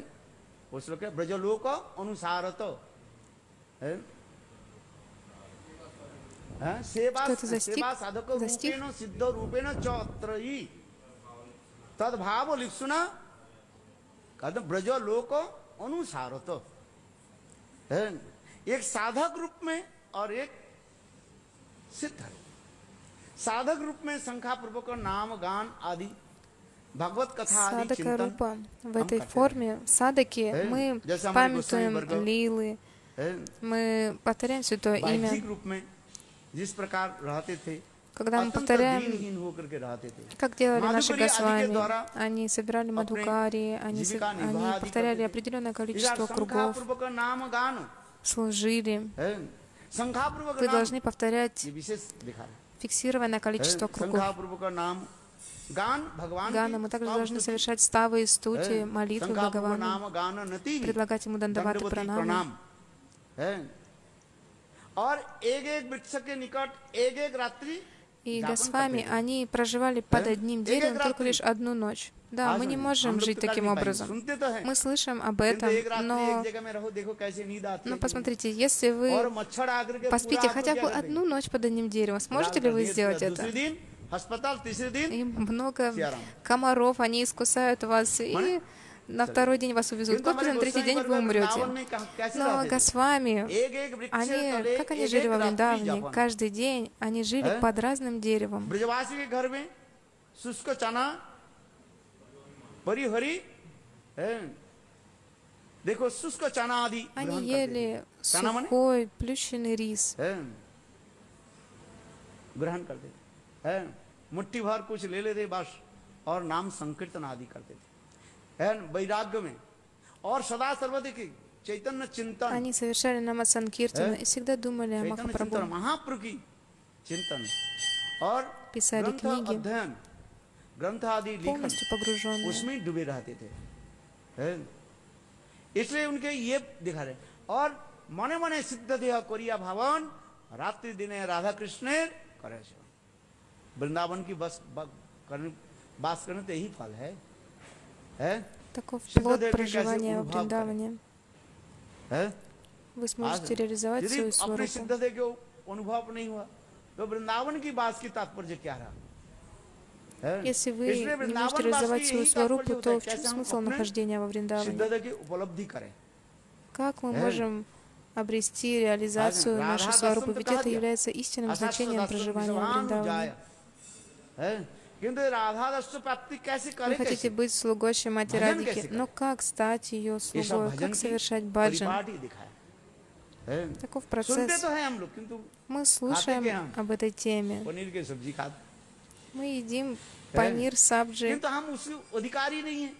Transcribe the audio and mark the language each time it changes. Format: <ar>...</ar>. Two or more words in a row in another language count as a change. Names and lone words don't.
<hi>वो श्लोक है</hi> <sa>ब्रजलोक अनुसारत सेवा सेवा साधक रूपेण सिद्ध रूपेण चौत्रयी तद्भाव लिप्सुना कहते ब्रजलोक अनुसारत.</sa> <hi>एक साधक रूप में और एक सिद्ध. साधक रूप में शंखा पूर्वक नाम गान आदि भगवत कथा आदि</hi> <ru>Садака</ru> <hi>चिंतन</hi> <ru>Рупа. В</ru> <hi>हम</hi> <ru>этой</ru> <hi>करते</hi> <ru>форме садаки мы</ru> <hi>जैसे हमारे</hi> <ru>памятуем</ru> <hi>गोस्वामी वर्ग</hi> <ru>лилы, мы повторяем Святое</ru> <hi>बाह्यिक</hi> <ru>Имя.</ru> <hi>रूप में जिस प्रकार रहते थे,</hi> <ru>Когда мы</ru> <hi>अत्यंत</hi> <ru>повторяем,</ru> <hi>दीनहीन होकर के रहते थे,</hi> <ru>как делали наши</ru> <hi>माधुकरी आदि के</hi> <ru>Госвами,</ru> <hi>द्वारा</hi> <ru>они собирали мадхукари, они</ru> <hi>जीविका निर्वाह</hi> <ru>они</ru> <hi>आदि</hi> <ru>повторяли</ru> <hi>करते थे।</hi> <ru>определенное</ru> <hi>इधर</hi> <ru>количество кругов,</ru> <hi>शंखापूर्वक नाम गान</hi> <ru>служили.</ru> <hi>है, शंखापूर्वक</hi> <ru>Вы</ru> <hi>नाम</hi> <ru>должны повторять</ru> <hi>ये विशेष दिखा रहा</hi> <ru>фиксированное</ru> <hi>है,</hi> <ru>количество кругов.</ru> <hi>शंखापूर्वक नाम गान भगवान</hi> <ru>Гана, мы также должны совершать ставы и стути, молитвы</ru> <hi>शंखापूर्वक</hi> <ru>Бхагавану,</ru> <hi>नाम गान नति</hi> <ru>предлагать ему дандаваты</ru> <hi>दंडवती</hi> <ru>пранамы.</ru> <hi>प्रणाम है, और एक एक वृक्ष के निकट एक एक रात्रि</hi> <ru>И</ru> <hi>यापन</hi> <ru>Госвами,</ru> <hi>करते थे।</hi> <ru>они проживали под одним деревом только лишь одну ночь. Да, мы не можем жить таким образом.</ru> <hi>सुनते तो हैं,</hi> <ru>Мы слышим об</ru> <hi>किंतु</hi> <ru>этом,</ru> <hi>एक रात्रि एक</hi> <ru>но</ru> <hi>जगह में रहो, देखो कैसे नींद आती है।</hi> <ru>посмотрите, если</ru> <hi>और</hi> <ru>вы</ru> <hi>मच्छर आकर के</hi> <ru>поспите</ru> <hi>पूरा</hi> <ru>хотя</ru> <hi>आपको</hi> <ru>бы</ru> <hi>क्या कर</hi> <ru>одну</ru> <hi>देंगे?</hi> <ru>ночь под одним деревом, сможете ли вы сделать это?</ru> <hi>दूसरे दिन अस्पताल, तीसरे दिन</hi> <ru>И много Сиарам. комаров, они искусают вас, и Мане? на второй день вас увезут.</ru> <hi>किंतु</hi> <ru>Господи,</ru> <hi>हमारे</hi> <ru>на третий</ru> <hi>गोस्वामी</hi> <ru>день</ru> <hi>वर्ग</hi> <ru>вы</ru> <hi>में</hi> <ru>умрете.</ru> <hi>वृंदावन में कैसे</hi> <ru>Но</ru> <hi>रहते थे?</hi> <ru>Госвами,</ru> <hi>एक एक वृक्ष तले</hi> <ru>как они</ru> <hi>एक</hi> <ru>жили</ru> <hi>एक</hi> <ru>во</ru> <hi>रात्रि</hi> <ru>Вриндаване,</ru> <hi>यापन।</hi> <ru>каждый день они жили под разным деревом.</ru> <hi>ब्रजवासी के घर में शुष्क चना परी हरी है, देखो शुष्क चना आदि</hi> <ru>Они</ru> <hi>ग्रहण करते</hi> <ru>ели</ru> <hi>थे। चना माने</hi> <ru>сухой, плющенный рис.</ru> <hi>है, ग्रहण करते थे, है, मुट्ठी भर कुछ ले लेते बस, और नाम संकीर्तन आदि करते थे, है, वैराग्य में, और सदा सर्वदा की चैतन्य चिंतन,</hi> <ru>Они совершали намасанкиртану и всегда думали о</ru> <hi>चैतन्य चिंतन,</hi> <ru>Махапрабху.</ru> <hi>महाप्रभु की चिंतन, और</hi> <ru>Писали</ru> <hi>ग्रंथ</hi> <ru>книги,</ru> <hi>अध्ययन, ग्रंथ आदि लिखन,</hi> <ru>полностью погруженные.</ru> <hi>उसमें डूबे रहते थे, है? इसलिए उनके ये दिखा रहे, और</hi> <bn>মনে মনে সিদ্ধ দেহ করিয়া ভাবন রাত্রি দিনে রাধা কৃষ্ণ করে সেবা।</bn> <hi>वृंदावन की बस बास करने तो यही फल है?</hi> <ru>Таков Сиддха плод Деви проживания</ru> <hi>कैसे</hi> <ru>во</ru> <hi>अनुभव</hi> <ru>Вриндаване.</ru> <hi>है?</hi> <ru>Вы сможете реализовать</ru> <hi>यदि</hi> <ru>свою</ru> <hi>अपने</hi> <ru>сварупу.</ru> <hi>सिद्ध देह को अनुभव नहीं हुआ, तो वृंदावन की बात की तात्पर्य क्या रहा? है?</hi> <ru>Если вы</ru> <hi>इसलिए</hi> <ru>не можете</ru> <hi>वृंदावन</hi> <ru>реализовать</ru> <hi>वास की</hi> <ru>свою</ru> <hi>यही</hi> <ru>сварупу,</ru> <hi>तात्पर्य होता</hi> <ru>то</ru> <hi>है,</hi> <ru>в чем</ru> <hi>कैसे हम</hi> <ru>смысл</ru> <hi>अपने</hi> <ru>нахождения во</ru> <hi>सिद्ध</hi> <ru>Вриндаване?</ru> <hi>देह की उपलब्धि करें।</hi> <ru>Как мы можем обрести реализацию нашей сварупы? Ведь это является истинным значением проживания во Вриндаване.</ru> <hi>किंतु राधा रस प्राप्ति कैसे</hi> <ru>Вы</ru> <hi>करें?</hi> <ru>хотите быть слугой Шримати Баджан Радхики,</ru> <hi>कैसे</hi> <ru>но как стать ее</ru> <hi>ये सब</hi> <ru>слугой?</ru> <hi>भजन</hi> <ru>Как</ru> <hi>की</hi> <ru>совершать баджан?</ru> <hi>परिपाटी दिखाया है।</hi> <ru>Таков</ru> <hi>सुनते</hi> <ru>процесс.</ru> <hi>तो हैं हम लोग, किंतु</hi> <ru>Мы</ru> <hi>क्या</hi> <ru>слушаем</ru> <hi>हम?</hi> <ru>об этой теме.</ru> <hi>पनीर की सब्जी खाते,</hi> <ru>Мы едим панир, сабджи.</ru> <hi>किंतु हम उसके अधिकारी नहीं है।</hi>